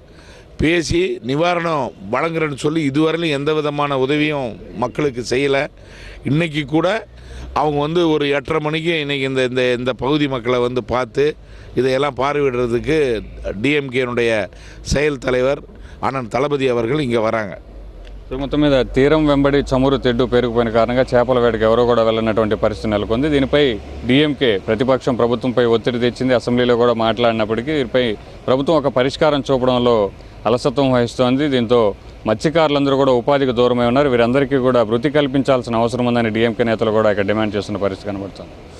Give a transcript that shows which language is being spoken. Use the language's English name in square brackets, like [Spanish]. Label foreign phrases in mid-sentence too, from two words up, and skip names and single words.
[Tamil] பேசி நிவாரணம் வழங்குறேன்னு சொல்லி இதுவரையிலும் எந்த விதமான உதவியும் மக்களுக்கு செய்யலை. இன்றைக்கி கூட அவங்க வந்து ஒரு 8:30 மணிக்கு இன்றைக்கி இந்த பகுதி மக்களை வந்து பார்த்து இதையெல்லாம் பார்வையிடுறதுக்கு டிஎம்கேனுடைய செயல் தலைவர் அண்ணன் தளபதி அவர்கள் இங்கே வராங்க. [Telugu] మొత్తం మీద తీరం వెంబడి చమురు తెడ్డు పెరిగిపోయిన కారణంగా చేపల వేటకు ఎవరో కూడా వెళ్ళినటువంటి పరిస్థితి నెలకొంది. దీనిపై డిఎంకే ప్రతిపక్షం ప్రభుత్వంపై ఒత్తిడి తెచ్చింది. అసెంబ్లీలో కూడా మాట్లాడినప్పటికీ దీనిపై ప్రభుత్వం ఒక పరిష్కారం చూపడంలో అలసత్వం వహిస్తోంది. దీంతో మత్స్యకారులందరూ కూడా ఉపాధికి దూరమై ఉన్నారు. వీరందరికీ కూడా వృత్తి కల్పించాల్సిన అవసరం ఉందని డిఎంకే నేతలు కూడా ఇక్కడ డిమాండ్ చేస్తున్న పరిస్థితి కనబడుతుంది.